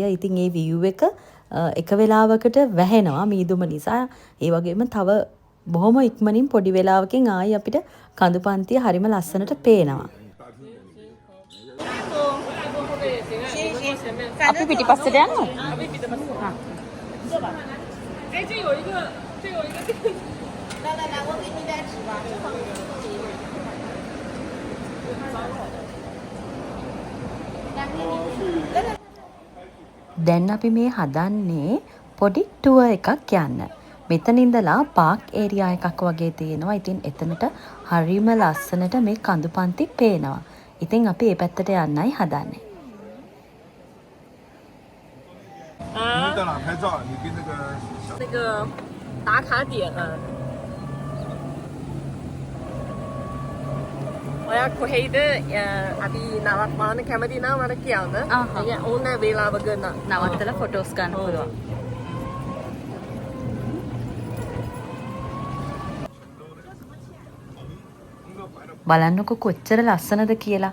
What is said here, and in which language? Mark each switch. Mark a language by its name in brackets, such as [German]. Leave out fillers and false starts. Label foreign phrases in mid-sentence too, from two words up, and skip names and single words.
[Sinhala] ඉතින් ඒ view එක වෙලාවකට වැහෙනවා මීදුම නිසා. ඒ වගේම තව බොහොම ඉක්මනින් පොඩි වෙලාවකින් ආයි අපිට කඳු පන්තිය හරිම ලස්සනට පේනවා. අපි පිටිපස්සට යනවා. අපි පිටපස්සට. හා. [Chinese] 哎，这有一个。来，我给你带纸吧。 [Sinhala] දැන් අපි මේ හදන්නේ පොඩි ටුවර් එකක් යන්න. මෙතන ඉඳලා [English] park area [Sinhala] එකක් වගේ තියෙනවා. ඉතින් එතනට හරිම ලස්සනට මේ කඳු පන්ති පේනවා. ඉතින් අපි මේ පැත්තට යන්නයි හදන්නේ. [Chinese] 你在哪拍照？你跟那个那个打卡点啊。 [Sinhala] ඔයා කොහෙද අපි නවත්වන්න කැමති නම් මට කියන්න. ඕන වෙලාවක නවත්තලා ෆොටෝස් ගන්න පුළුවන්. බලන්නකො කොච්චර ලස්සනද කියලා.